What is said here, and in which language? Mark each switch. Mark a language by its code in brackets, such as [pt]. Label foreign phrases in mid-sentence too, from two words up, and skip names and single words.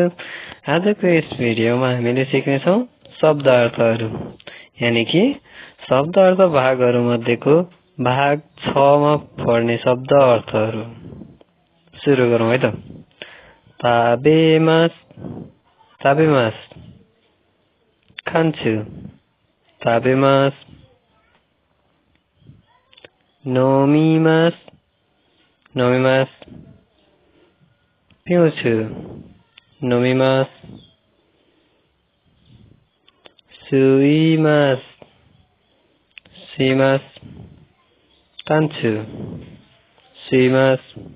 [ne] आजको यस भिडियोमा हामीले सिक्नेछौँ शब्द अर्थहरू, यानि कि शब्द अर्थ भागहरू मध्येको भाग 6 मा पर्ने शब्द अर्थहरू। सुरु गरौँ है त। [ja] 食べます、食べます, [ne] खान्छु, ताबेमास। [ja] 飲みます、飲みます, [ne] पिउँछु, नोमिमास। [ja] 吸います、吸います, [ne] तान्छु, सुइमास।